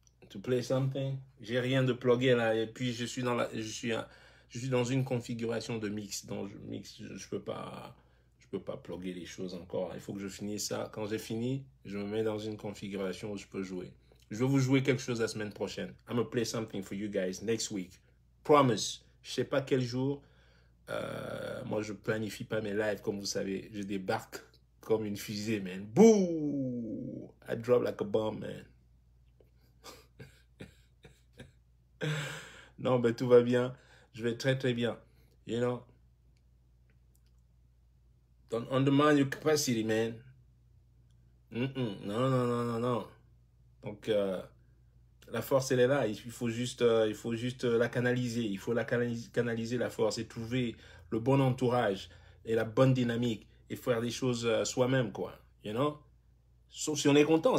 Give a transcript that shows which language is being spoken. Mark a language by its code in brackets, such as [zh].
[en] To play something. [fr] J'ai rien de plugué là. Et puis je suis dans une configuration de mix. Donc je peux pas pluguer les choses encore. Il faut que je finisse ça. Quand j'ai fini, je me mets dans une configuration où je peux jouer. Je vais vous jouer quelque chose la semaine prochaine. [en] I'm gonna play something for you guys next week. Promise. [fr] Je sais pas quel jour. Moi, je planifie pas mes lives, comme vous savez. Je débarque comme une fusée, man. [en] Boo! I drop like a bomb, man. [fr] Non, ben tout va bien. Je vais très, très bien. [en] You know? Don't undermine your capacity, man. [fr] Non. Donc, la force, elle est là. Il faut juste la canaliser. Il faut la canaliser, la force, et trouver le bon entourage et la bonne dynamique et faire des choses soi-même, quoi. [en] You know? [fr] Sauf si on est content.